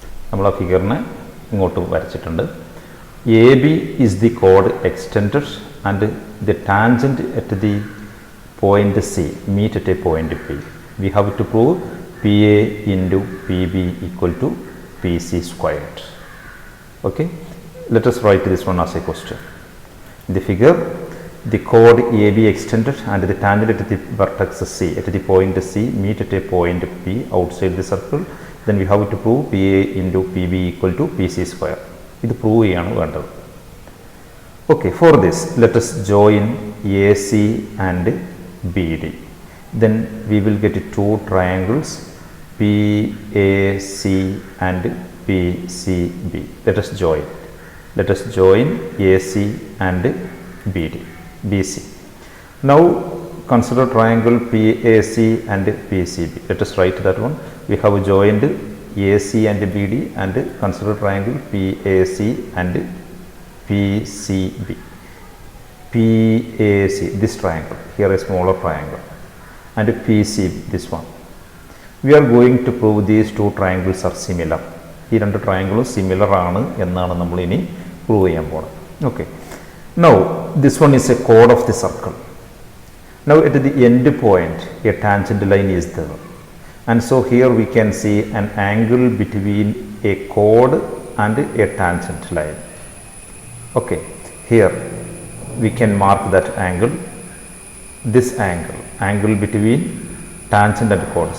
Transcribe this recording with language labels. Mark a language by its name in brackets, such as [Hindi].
[Malayalam] നമ്മൾ ആ ഫിഗറിനെ ഇങ്ങോട്ട് വരച്ചിട്ടുണ്ട്. [English] A B is the code extended and the tangent at the point C meet at A point P. We have to prove P A into P B equal to P C squared. Okay, let us write this one as a question. In the figure, the chord AB extended and the tangent at the vertex C at the point C meet at a point P outside the circle. Then we have to prove PA into PB equal to PC square. [Malayalam] ഇത് prove ചെയ്യാണ് വേണ്ടത്. [English] Okay, for this let us join AC and BD. Then we will get two triangles PAC and PCB. Let us join AC and BC. Now consider triangle PAC and PCB. Let us write that one. We have joined AC and BD and consider triangle PAC and PCB. PAC, this triangle, here a smaller triangle, and PCB, this one. We are going to prove these two triangles are similar. [Malayalam] ഈ രണ്ട് ട്രയാങ്കിളും similar ആണ് എന്നാണ് നമ്മൾ ഇനി prove ചെയ്യാൻ പോകുന്നത്. [English] Okay, now this one is A code of the circle. Now at the end point a tangent line is there, and so here we can see an angle between a chord and a tangent line. Okay, here we can mark that angle, this angle between tangent and chord.